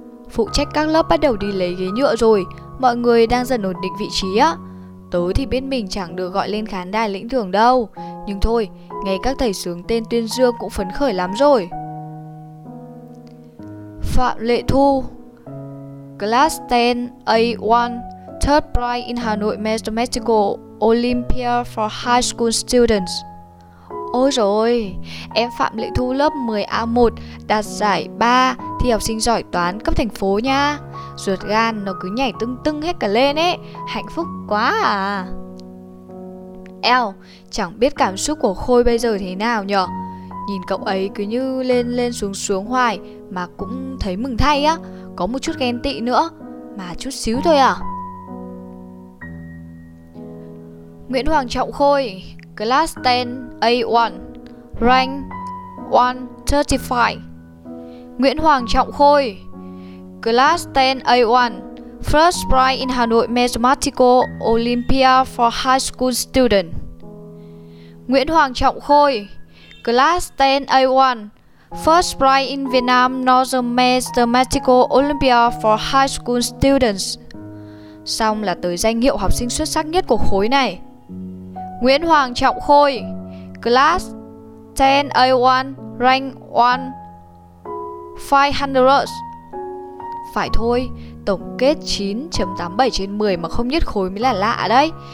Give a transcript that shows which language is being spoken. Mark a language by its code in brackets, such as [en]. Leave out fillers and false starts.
[vi] Phụ trách các lớp bắt đầu đi lấy ghế nhựa rồi, mọi người đang dần ổn định vị trí á. Tớ thì biết mình chẳng được gọi lên khán đài lĩnh thưởng đâu, nhưng thôi, ngay các thầy sướng tên tuyên dương cũng phấn khởi lắm rồi. [en] Phạm Lệ Thu, Class 10 A1, Third Prize in Hanoi Mathematical Olympia for High School Students. [vi] Ôi rồi, em Phạm Lệ Thu lớp 10A1 đạt giải 3 thi học sinh giỏi toán cấp thành phố nha. Ruột gan nó cứ nhảy tưng tưng hết cả lên ấy, hạnh phúc quá à. Eo, chẳng biết cảm xúc của Khôi bây giờ thế nào nhở. Nhìn cậu ấy cứ như lên lên xuống xuống hoài mà cũng thấy mừng thay á, có một chút ghen tị nữa, mà chút xíu thôi à. [en] Nguyễn Hoàng Trọng Khôi, Class 10 A1, rank 135. Nguyễn Hoàng Trọng Khôi, Class 10 A1, first prize in Hanoi Mathematical Olympia for high school student. Nguyễn Hoàng Trọng Khôi, Class 10 A1, first prize in Vietnam Northern Mathematical Olympia for high school students. [vi] Xong là tới danh hiệu học sinh xuất sắc nhất của khối này. Nguyễn Hoàng Trọng Khôi, [en] Class 10 A1, rank 1/500. [vi] Phải thôi, tổng kết 9.87/10 mà không nhất khối mới là lạ đấy.